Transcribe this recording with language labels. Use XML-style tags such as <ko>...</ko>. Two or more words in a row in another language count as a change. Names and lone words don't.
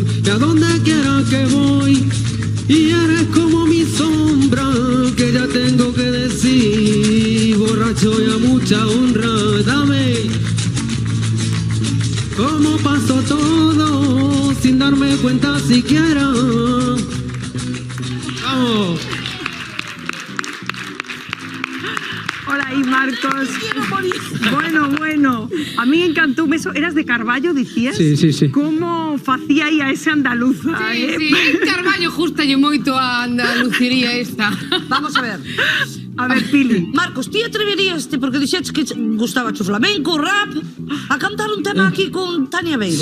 <es>Y a donde quiera que voy y eres como mi sombra, que ya tengo que decir, borracho y a mucha honra. Dame cómo pasó todo sin darme cuenta siquiera. Vamos.</es> <gl>Ola aí, Marcos. Bueno. A mí encantoume eso. Eras de Carballo, dicías? Sí. Como facía aí a ese andaluza, Sí, Carballo justalle moito a andalucería esta. Vamos a ver. A ver, Pili. Marcos, ti atreverías, porque dixetes que gustaba o flamenco, o rap, a cantar un tema aquí con Tania Beira?</gl>